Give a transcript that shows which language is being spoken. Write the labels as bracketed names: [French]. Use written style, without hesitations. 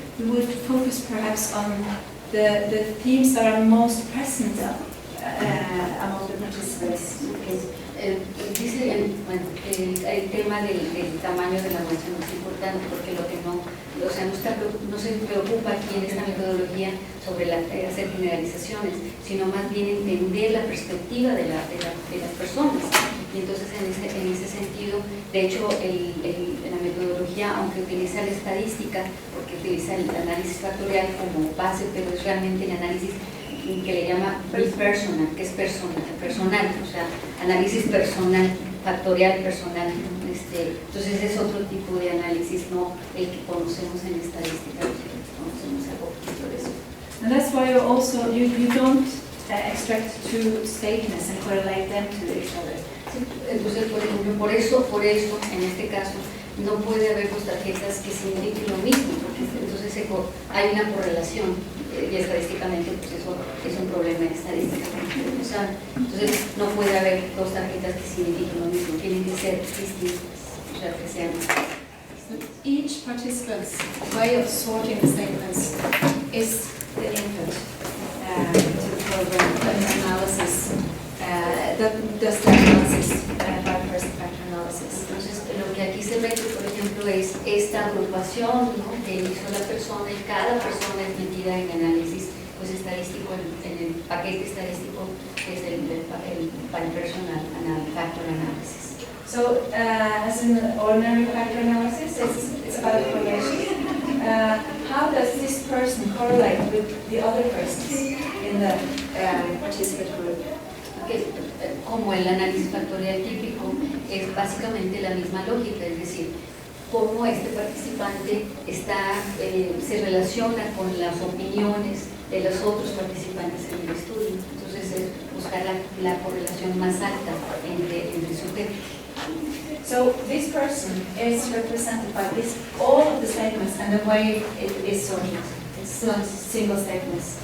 [English] You would focus perhaps on the themes that are most present among the participants. [Spanish] Dice el tema del tamaño de la muestra no es importante porque lo que no, o sea, no se preocupa aquí en esta metodología sobre hacer generalizaciones, sino más bien entender la perspectiva de las personas. Y entonces en ese sentido, de hecho, la metodología, aunque utiliza la estadística, porque utiliza el análisis factorial como base, pero es realmente el análisis que le llama personal, que es personal, o sea, análisis personal, factorial personal. Entonces es otro tipo de análisis, no el que conocemos en estadística, conocemos algo poquito de eso. [English] And that's why you don't extract two statements and correlate them to each other. [Spanish] Sí, entonces, por ejemplo, por eso, en este caso, no puede haber dos tarjetas que signifiquen lo mismo, porque entonces hay una correlación. Y estadísticamente pues eso es un problema de estadística. Entonces no puede haber dos tarjetas que signifiquen lo mismo, tienen que ser distintas, o sea, que sean [English] each participant's way of sorting the statements is the input to the program, the analysis, that does the analysis by person factor analysis. [Spanish] Entonces lo que aquí se ve, por ejemplo, es esta agrupación, ¿no?, que hizo la persona, y cada persona es metida en análisis pues estadístico, en el paquete estadístico que es el personal factor analysis. [English] So as in ordinary factor analysis, it's about correlation. How does this person correlate with the other persons in the participant group? [Spanish] Como el análisis factorial típico, es básicamente la misma lógica, es decir, cómo este participante se relaciona con las opiniones de los otros participantes en el estudio. Entonces es buscar la correlación más alta entre su tema. [English] So this person is represented by all of the statements and the way it is sorted. It's not single statements.